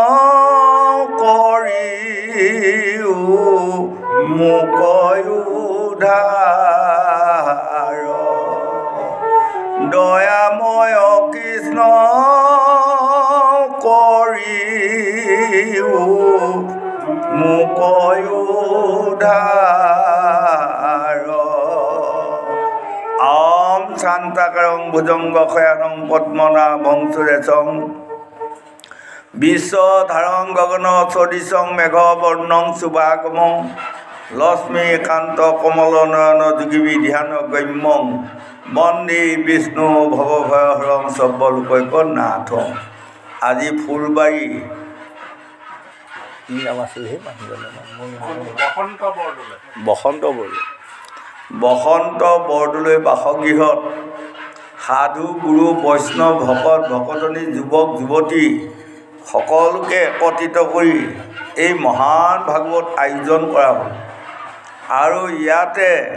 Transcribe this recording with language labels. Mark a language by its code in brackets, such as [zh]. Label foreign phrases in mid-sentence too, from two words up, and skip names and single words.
[as] কৰিও মোক উদ্ধাৰ দয়াময় কৃষ্ণ কৰিও মোক উদ্ধাৰ [sa] ॐ शान्ताकारं भुजंगशयनं पद्मनाभं सुरेशं विश्वधारं गगनसदृशं मेघवर्णं शुभागमं लक्ष्मीकान्त कमलनयन योगिविध्यानगम्यं वन्दे विष्णु भवभयहरं सर्वलोकैकनाथं [as] আজি ফুলবাৰী বসন্ত বৰদলৈ বাসগৃহত সাধু গুৰু বৈষ্ণৱ ভকত ভকতনী যুৱক যুৱতী সকলোকে একত্ৰিত কৰি এই মহান ভাগৱত আয়োজন কৰা হ'ল আৰু ইয়াতে